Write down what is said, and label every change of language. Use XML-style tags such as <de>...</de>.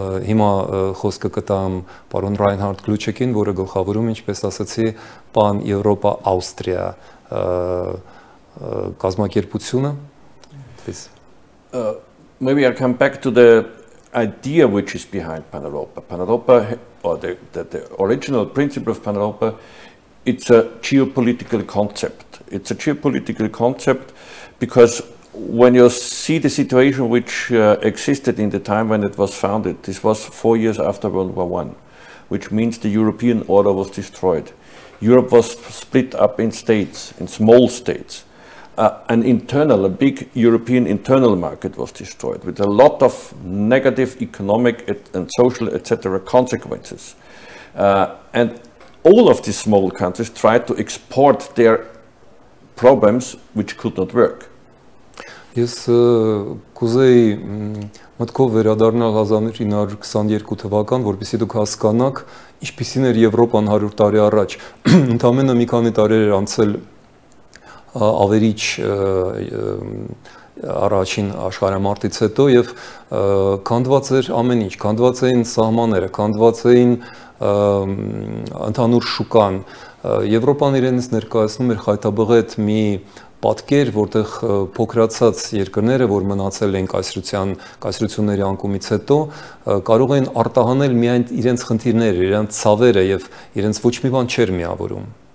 <hy>Հիմա խոսքը կտամ պարոն Ռայնհարդ Գլուչեկին, որը գլխավորում ինչպես ասացի PanEuropa Austria կազմակերպությունը.</hy> <en>maybe I come back to the idea which is behind PanEuropa. PanEuropa, or the original principle of PanEuropa, it's a geopolitical concept. It's a geopolitical concept because when you see the situation which existed in the time when it was founded, this was 4 years after World War I, which means the European order was destroyed. Europe was split up in states, in small states. A big European internal market was destroyed with a lot of negative economic and social, etc. consequences. And all of these small countries tried to export their problems which could not work.</en> <hy>Ես կուզեի մտքով վերադառնալ 1922 թվական, որպեսզի դուք հասկանաք, ինչպիսին էր Եվրոպան 100 տարի առաջ։ Ընդամենը մի քանի տարի էր անցել ավերիչ առաջին աշխարհամարտից հետո եւ քանդված էր ամեն ինչ, քանդված էին սահմանները, քանդված էին ընդհանուր շուկան։ Եվրոպան իրենից ներկայացնում էր խայտաբղետ մի պատկեր, որտեղ փոքրացած երկրները, որ մնացել են կայսրությունների անկումից հետո, կարող են արտահանել միայն իրենց խնդիրները, իրենց ցավերը եւ իրենց ոչ մի բան չէր միավորում։</hy>